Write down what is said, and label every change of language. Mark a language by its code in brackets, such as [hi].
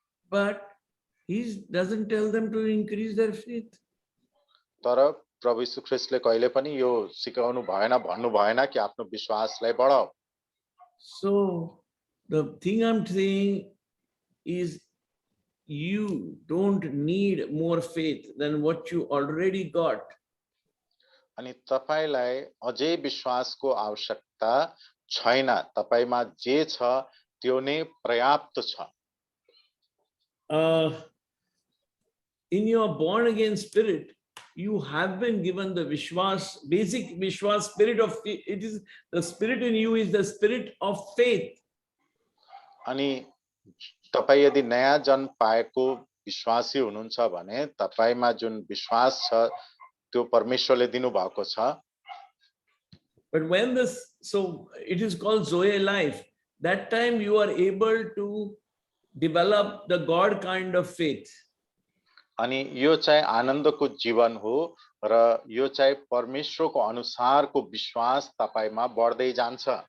[en] But he doesn't tell them to increase their faith. [ne] तर प्रभु यीशु ख्रीष्टले कहिले पनि यो सिकाउनु भएन, भन्नु भएन कि आफ्नो विश्वासलाई बढाऊ। [en] So the thing I'm saying is you don't need more faith than what you already got. [ne] अनि तपाईलाई अझै विश्वासको आवश्यकता छैन, तपाईमा जे छ त्यो नै पर्याप्त छ। [en] In your born again spirit, you have been given the Vishwas, basic Vishwas spirit of it is the spirit in you is the spirit of faith. [ne] अनि तपाई यदि नयाँ जन्म पाएको विश्वासी हुनुहुन्छ भने तपाईमा जुन विश्वास छ त्यो परमेश्वरले दिनु भएको छ। [en] But when this, so it is called Zoe life, that time you are able to develop the God kind of faith. [ne] अनि यो चाहिँ आनन्दको जीवन हो र यो चाहिँ परमेश्वरको अनुसारको विश्वास तपाईमा बढ्दै जान्छ।